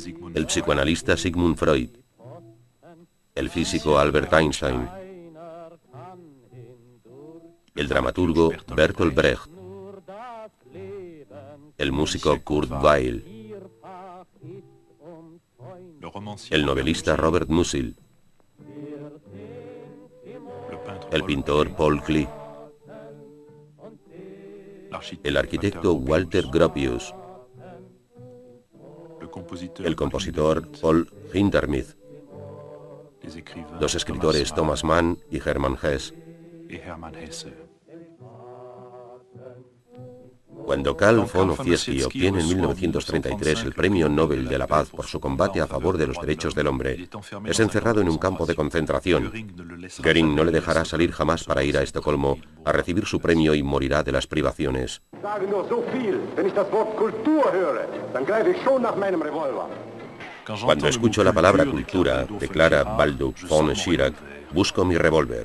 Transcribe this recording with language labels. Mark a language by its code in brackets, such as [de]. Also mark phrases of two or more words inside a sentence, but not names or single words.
[es] El psicoanalista Sigmund Freud, el físico Albert Einstein, el dramaturgo Bertolt Brecht, el músico Kurt Weill, el novelista Robert Musil, el pintor Paul Klee, el arquitecto Walter Gropius, el compositor Paul Hindemith, los escritores Thomas Mann y Hermann Hesse. Cuando Karl von Ossietzky obtiene en 1933 el Premio Nobel de la Paz por su combate a favor de los derechos del hombre, es encerrado en un campo de concentración. Göring no le dejará salir jamás para ir a Estocolmo a recibir su premio y morirá de las privaciones. Cuando escucho la palabra cultura, declara Balduc von Schirach, busco mi revólver.